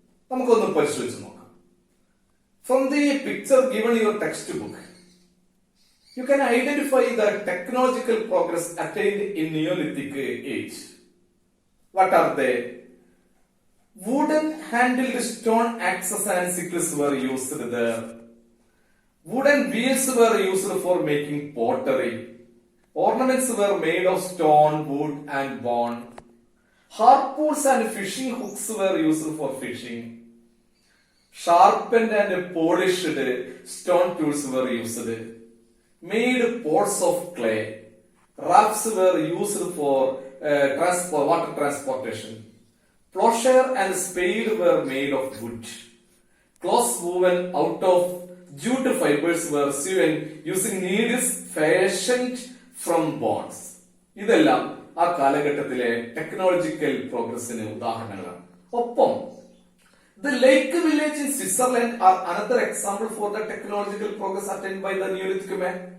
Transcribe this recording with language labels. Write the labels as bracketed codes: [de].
[ml] നമുക്കൊന്ന് പരിശോധിച്ച് നോക്കാം. [en] From the picture given your textbook, you can identify the technological progress attained in Neolithic age. What are they? Wooden handled stone axes and sickles were used there. Wooden wheels were used for making pottery. Ornaments were made of stone, wood, and bone. Harpoons and fishing hooks were used for fishing. Sharpened and polished stone tools were used. Made pots of clay. Rafts were used for water transportation. Plowshare and spade were made of wood. Cloths woven out of jute fibers were sewn using needles fashioned from bones. [ml] ഇതെല്ലാം ആ കാലഘട്ടത്തിലെ technological പ്രോഗ്രസിന് ഉദാഹരണങ്ങളാണ്. [en] ഒപ്പം the lake village in Switzerland are another example for the technological progress attained by the Neolithic man.